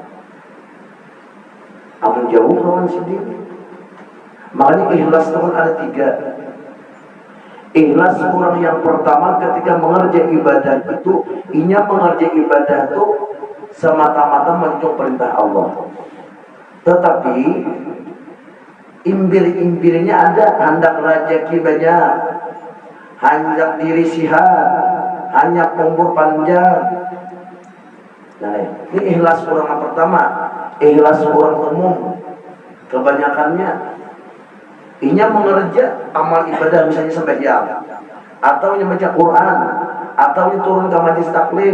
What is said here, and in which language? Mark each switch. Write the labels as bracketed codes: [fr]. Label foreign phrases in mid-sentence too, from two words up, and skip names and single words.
[bjn] Amun jauh lawan sendiri. Makanya ikhlas teman ada 3. Ikhlas orang yang pertama ketika mengerjakan ibadah itu, inya mengerjakan ibadah itu semata-mata menunjuk perintah Allah. Tetapi imbir-imbirnya ada, hendak rezeki banyak, hendak diri sihat, hanya umur panjang. Nah, ini ikhlas orang yang pertama. Ikhlas orang umum kebanyakannya inya mengerja amal ibadah misalnya sembahyang, atau inya baca Quran, atau inya turun ke majlis taklim.